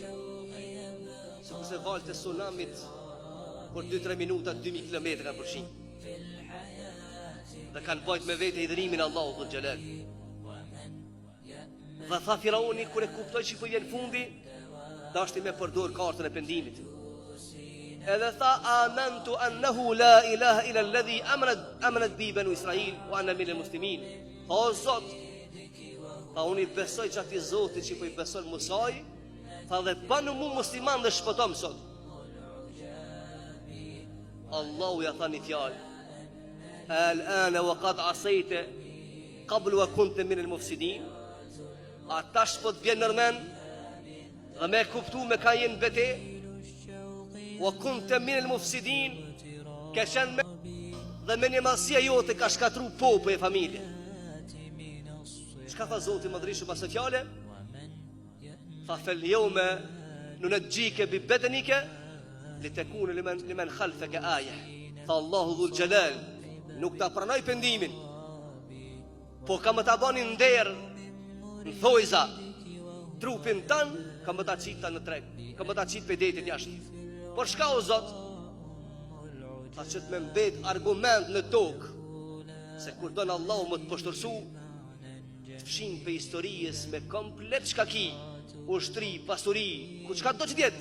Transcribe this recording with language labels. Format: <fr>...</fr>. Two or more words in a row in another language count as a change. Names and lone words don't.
<sq>Sepse valët e tsunamit për 2-3 minuta 2000 kilometra kanë përfshin. Dhe kanë bajt me vete i dhërimin</sq> <ar>الله ذو الجلال.</ar> <sq>Dhe tha Firauni kur e kuptoi që po i vjen fundi, dashti me përdor kartën e pendimit. Edhe tha</sq> <ar>آمنت أنه لا إله إلا الذي آمنت به بنو إسرائيل وأنا من المسلمين.</ar> <sq>O Zot, tha unë besoj që ati Zotit që po i beson Musaj, tha dhe banu mu musliman dhe shpëtom sot. Allahu ja tha një fjalë,</sq> <ar>آلآن وقد عصيت قبل وكنت من المفسدين.</ar> <sq>Ata shpo të vjen nërmen dhe me kuptu me ka jenë bete,</sq> <ar>وكنت من المفسدين,</ar> <sq>ka qenë me dhe me një masia jote ka shkatru popë e familje. Çka tha Zoti madhrishëm pas së fjale?</sq> <ar>Tha فاليوم ننجيك ببدنك لتكون لمن خلفك آية.</ar> <sq>Tha</sq> <ar>الله ذو الجلال</ar> <sq>nuk ta pranoj pendimin, po ka më ta bani nder në thojza trupin tan, ka më ta qita në treg, ka më ta qit pe detit jashtë. Por shka o Zot? Tha që të me mbet argument në tokë, se kur donë Allahu më të poshtërsu, të fshin për historijës me komplet shkaki, ushtri, pasuri, ku çka do që tjetë.</sq>